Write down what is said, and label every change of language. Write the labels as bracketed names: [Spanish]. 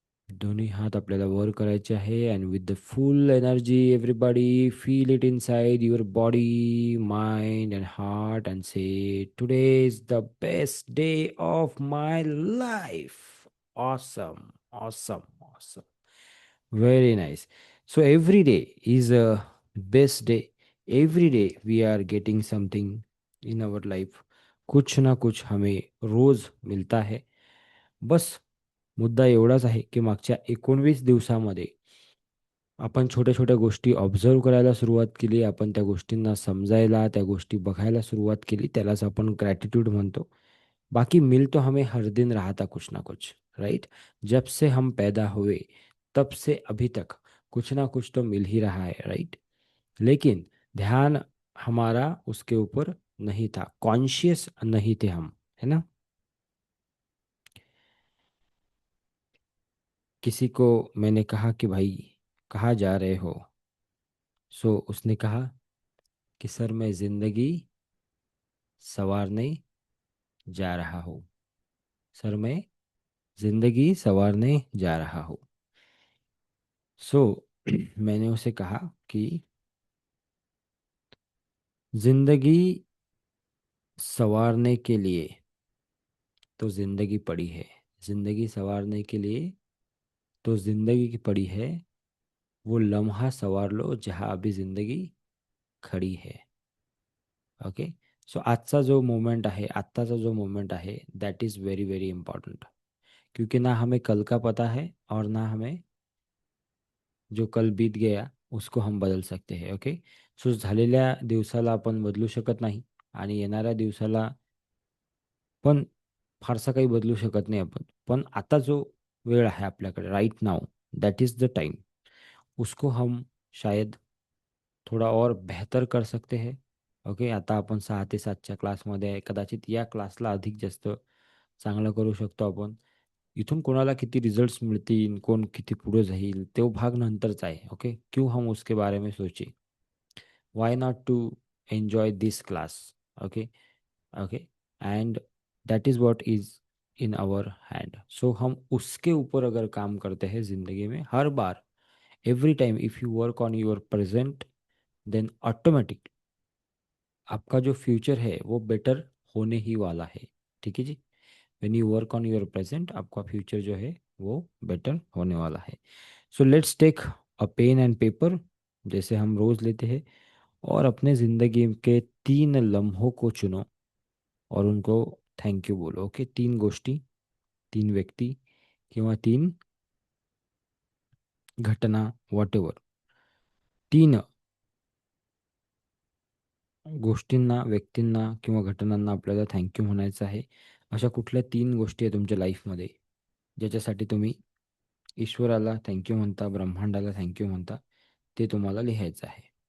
[Marathi] दोन्ही हात आपल्याला वर करायचे आहे [English] And with the full energy everybody feel it inside your body mind and heart and say today is the best day of my life. Awesome. Awesome. Awesome. Very nice. So every day is a best day. Every day we are getting something in our life. [Hindi] कुछ ना कुछ हमें रोज मिलता है. [Marathi] बस मुद्दा एवढाच आहे की मागच्या 19 दिवसामध्ये आपण छोट्या छोट्या गोष्टी ऑब्झर्व करायला सुरुवात केली. आपण त्या गोष्टींना समजायला, त्या गोष्टी बघायला सुरुवात केली. त्यालाच आपण ग्रॅटिट्यूड म्हणतो. [Hindi] बाकी मिल तो हमें हर दिन रहा था कुछ ना कुछ. राइट. जब से हम पैदा हुए तब से अभी तक कुछ ना कुछ तो मिल ही रहा है. राइट. लेकिन ध्यान हमारा उसके ऊपर नहीं था, कॉन्शियस नहीं थे हम, है ना. किसी को मैंने कहा कि भाई कहाँ जा रहे हो. सो उसने कहा कि सर मैं जिंदगी संवारने जा रहा हूँ. सर मैं जिंदगी संवारने जा रहा हूँ. सो मैंने उसे कहा कि जिंदगी संवारने के लिए तो जिंदगी पड़ी है. जिंदगी संवारने के लिए तो जिंदगी की पड़ी है. वो लम्हा संवार लो जहाँ अभी जिंदगी खड़ी है. ओके. [Marathi] सो आजचा जो मोमेंट आहे, आत्ताचा जो मोमेंट आहे, [English] That is very very important. [Hindi] क्योंकि ना हमें कल का पता है और ना हमें जो कल बीत गया उसको हम बदल सकते हैं. ओके. [Marathi] सो झालेल्या दिवसाला आपण बदलू शकत नाही आणि येणाऱ्या दिवसाला पण फारसा काही बदलू शकत नाही आपण. पण आता जो वेळ आहे आपल्याकडे [English] Right now, that is the time. [Hindi] उसको हम शायद थोड़ा और बेहतर कर सकते हैं. ओके. [Marathi] आता आपण 6 ते 7च्या क्लासमध्ये आहे. कदाचित या क्लासला अधिक जास्त चांगलं करू शकतो आपण. इथून कोणाला किती रिजल्ट्स मिळतील, कोण किती पुढे जाईल, तो भाग नंतरचा आहे. ओके. [Hindi] क्यों हम उसके बारे में सोचे. [English] Why not to enjoy this class. [Hindi] Okay. Okay. [English] And that is what is in our hand. [Hindi] सो हम उसके ऊपर अगर काम करते हैं ज़िंदगी में हर बार, [English] every time if you work on your present, then automatic [Hindi] आपका जो फ्यूचर है वो बेटर होने ही वाला है. ठीक है जी. [English] when you work on your present [Hindi] आपका फ्यूचर जो है वो बेटर होने वाला है. [English] so let's take a pen and paper [Hindi] जैसे हम रोज़ लेते हैं और अपने ज़िंदगी के 3 लम्हों को चुनो और उनको थैंक यू बोलो. ओके. [Marathi] 3 गोष्टी, 3 व्यक्ती किंवा 3 घटना, वॉट एव्हर, तीन गोष्टींना, व्यक्तींना किंवा घटनांना आपल्याला थँक्यू म्हणायचं आहे. अशा कुठल्या तीन गोष्टी आहेत तुमच्या लाईफमध्ये ज्याच्यासाठी तुम्ही ईश्वराला थँक्यू म्हणता, ब्रह्मांडाला थँक्यू म्हणता, ते तुम्हाला लिहायचं आहे.